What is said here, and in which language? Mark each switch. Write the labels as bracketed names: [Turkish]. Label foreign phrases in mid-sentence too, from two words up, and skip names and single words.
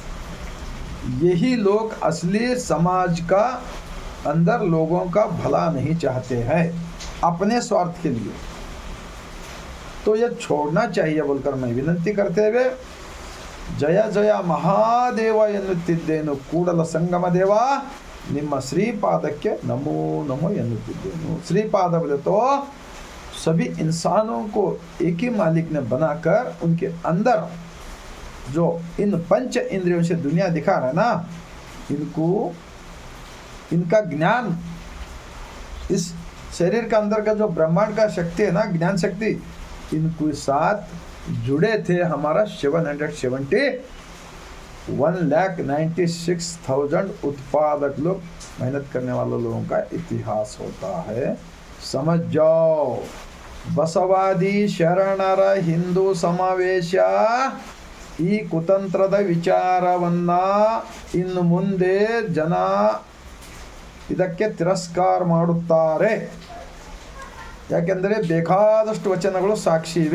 [Hindi] यही लोग असली समाज का अंदर लोगों का भला नहीं चाहते हैं, अपने स्वार्थ के लिए. तो ये छोड़ना चाहिए बोलकर मैं विनंती करते हुए जय जय महादेव [Kannada] ಎನ್ನುತ್ತಿದ್ದೇನು, ಕೂಡಲ ಸಂಗಮ ದೇವ ನಿಮ್ಮ ಶ್ರೀಪಾದಕ್ಕೆ ನಮೋ ನಮೋ ಎನ್ನುತ್ತಿದ್ದೇನು. [Hindi] श्रीपाद बोले तो सभी इंसानों को एक ही मालिक ने बनाकर उनके अंदर जो इन पंच इंद्रियों से दुनिया दिखा रहा है ना, इनको इनका ज्ञान, इस शरीर का अंदर का जो ब्रह्मांड का शक्ति है ना, ज्ञान शक्ति, इनको साथ जुड़े थे हमारा 1,96,000 उत्पादक लोग, मेहनत करने वाले लोगों का इतिहास होता है. समझ जाओ, [Kannada] बसवादी ಶರಣರ ಹಿಂದೂ ಸಮಾವೇಶ ಈ ಕುತಂತ್ರದ ವಿಚಾರವನ್ನ ಇನ್ನು ಮುಂದೆ ಜನ ಇದಕ್ಕೆ ತಿರಸ್ಕಾರ ಮಾಡುತ್ತಾರೆ. ಯಾಕೆಂದರೆ ಬೇಕಾದಷ್ಟು ವಚನಗಳು ಸಾಕ್ಷಿ ಇವೆ.